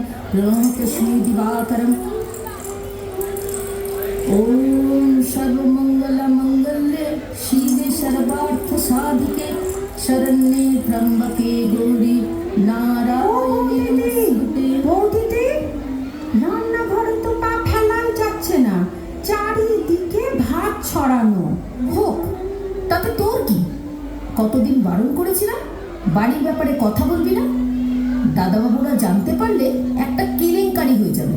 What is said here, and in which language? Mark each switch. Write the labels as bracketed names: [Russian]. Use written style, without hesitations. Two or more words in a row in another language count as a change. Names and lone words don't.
[Sanskrit] प्रणतश्री दिवाकरम् ओम सर्वमंगल मंगल्ये शिवे सर्वार्थ साधिके शरण्ये त्र्यंबके गौरी নারায়ণী নমস্তুতে। [Bangla] বৌদিদি, রান্নাঘরে তো পা ফেলাই যাচ্ছে না, চারিদিকে ভাত ছড়ানো। হোক, তাতে তোর কি? কতদিন বারণ করেছিলাম বাড়ির ব্যাপারে কথা বলবি না। দাদাবাবুরা জানতে পারলে একটা কেলেঙ্কারি হয়ে যাবে।